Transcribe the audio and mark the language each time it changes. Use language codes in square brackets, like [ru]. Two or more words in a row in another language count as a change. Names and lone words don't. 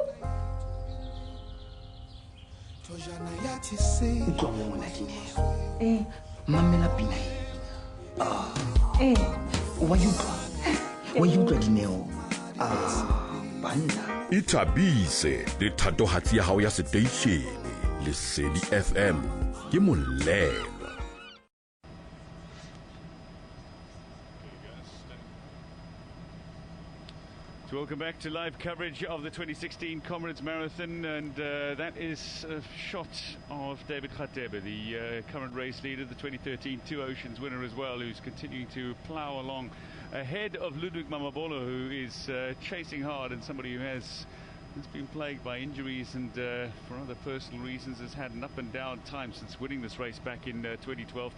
[st] Utlwa mona Dineo. Mamela pina e. Wa utlwa Dineo. Banna. Ithabise le thatohatsi ya hao ya station le Sedi FM ke molelo. [en] Welcome back to live coverage of the 2016 Comrades Marathon, and that is a shot of David Khatebe, the current race leader, the 2013 Two Oceans winner as well, who's continuing to plough along ahead of Ludwig Mamabolo, who is chasing hard, and somebody who has been plagued by injuries and for other personal reasons has had an up and down time since winning this race back in 2012.